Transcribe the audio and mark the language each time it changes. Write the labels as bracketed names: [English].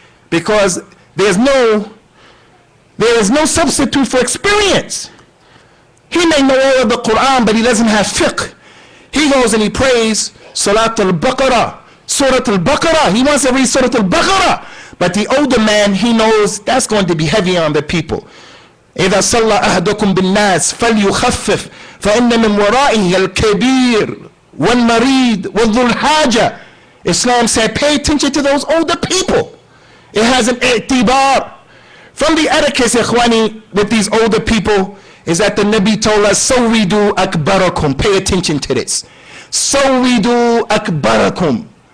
[English] Because there is no substitute for experience. He may know all of the Qur'an, but he doesn't have fiqh. He goes and he prays Salat al-Baqarah, Surah al-Baqarah. He wants to read Surah al-Baqarah. But the older man, he knows that's going to be heavy on the people. [Arabic] إذا صلى أحدكم بالناس فليخفف فإن من ورائه الكبير والمريض وذو الحاجة. [English] Islam said, pay attention to those older people. It has an i'tibar. From the etiquette, ikhwani, with these older people, is that the Nabi told us, Sawidu akbarakum. Pay attention to this. Sawidu akbarakum.